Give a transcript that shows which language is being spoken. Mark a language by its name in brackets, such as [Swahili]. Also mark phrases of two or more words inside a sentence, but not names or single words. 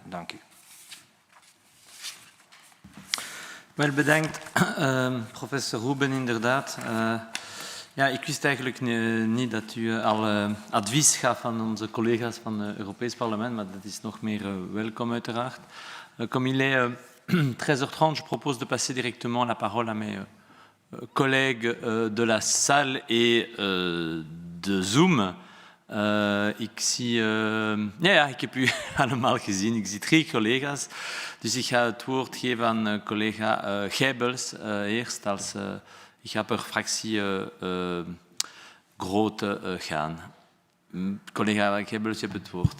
[Dutch] Dank u. Wel bedankt, professor Ruben, inderdaad. Ja, ik wist eigenlijk niet dat u al advies gaf aan onze collega's van het Europees Parlement, maar dat is nog meer welkom uiteraard. [French] Comme il est 13h30, je propose de passer directement la parole à mes collègues de la salle et de Zoom. [Dutch] Ik heb u allemaal gezien. Ik zie 3 collega's. Dus ik ga het woord geven aan collega Geibels eerst. Ik ga per fractie grootte gaan. Collega Geibels, je hebt het woord.